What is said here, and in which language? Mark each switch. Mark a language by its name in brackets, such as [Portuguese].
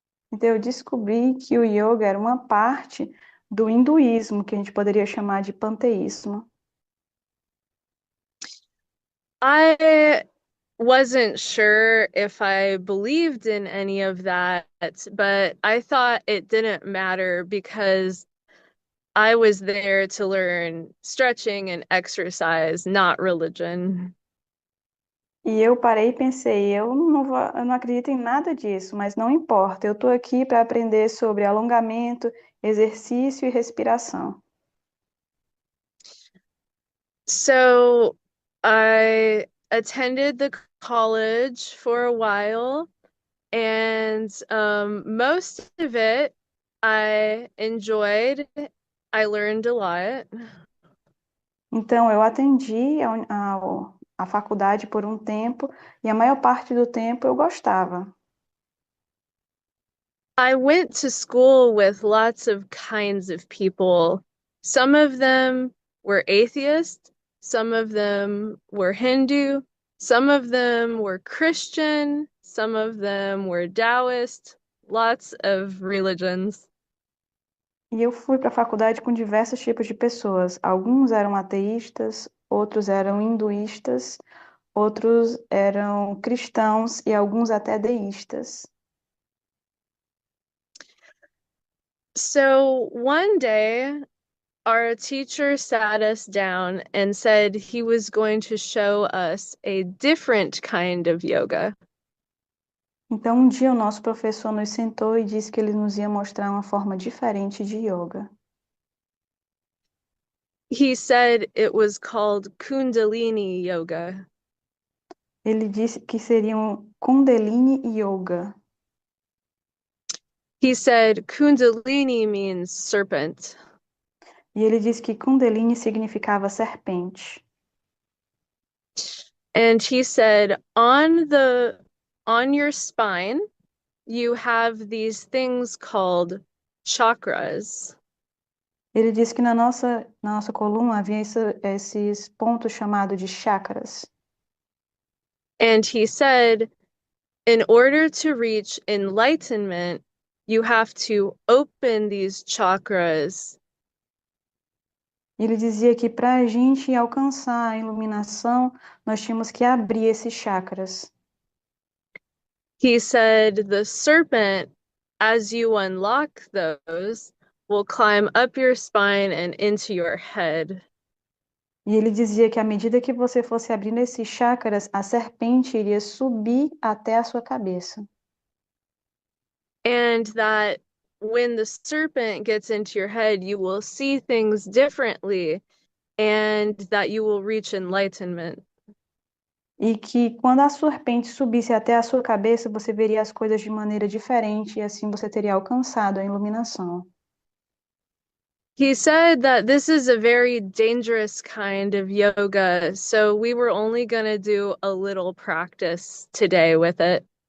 [Portuguese] Então eu descobri que o yoga era uma parte do hinduísmo, que a gente poderia chamar de panteísmo. [English] I wasn't sure if I believed in any of that, but I thought it didn't matter because I was there to learn stretching and exercise, not religion. [Portuguese] E eu parei e pensei, eu não acredito em nada disso, mas não importa, eu estou aqui para aprender sobre alongamento, exercício e respiração. [English] So I attended the college for a while, and most of it I enjoyed. I learned a lot. [Portuguese] Então, eu atendi a faculdade por um tempo e a maior parte do tempo eu gostava. [English] I went to school with lots of kinds of people. Some of them were atheists, some of them were Hindu, some of them were Christian, some of them were Taoist, lots of religions. [Portuguese] E eu fui para a faculdade com diversos tipos de pessoas. Alguns eram ateístas, outros eram hinduístas, outros eram cristãos e alguns até deístas. [English] So one day, our teacher sat us down and said he was going to show us a different kind of yoga. [Portuguese] Então, um dia o nosso professor nos sentou e disse que ele nos ia mostrar uma forma diferente de yoga. [English] He said it was called Kundalini Yoga. [Portuguese] Ele disse que seria um Kundalini Yoga. [English] He said Kundalini means serpent. [Portuguese] E ele disse que Kundalini significava serpente. [English] And he said on your spine you have these things called chakras. [Portuguese] Ele disse que na nossa coluna havia esses pontos chamados de chakras. [English] And he said in order to reach enlightenment you have to open these chakras. [Portuguese] Ele dizia que para a gente alcançar a iluminação, nós tínhamos que abrir esses chakras. [English] He said the serpent, as you unlock those, will climb up your spine and into your head. [Portuguese] E ele dizia que à medida que você fosse abrindo esses chakras, a serpente iria subir até a sua cabeça. [English] And that when the serpent gets into your head, you will see things differently and that you will reach enlightenment. [Portuguese] E que quando a serpente subisse até a sua cabeça, você veria as coisas de maneira diferente e assim você teria alcançado a iluminação. [English] He said that this is a very dangerous kind of yoga, so we were only going to do a little practice today with it.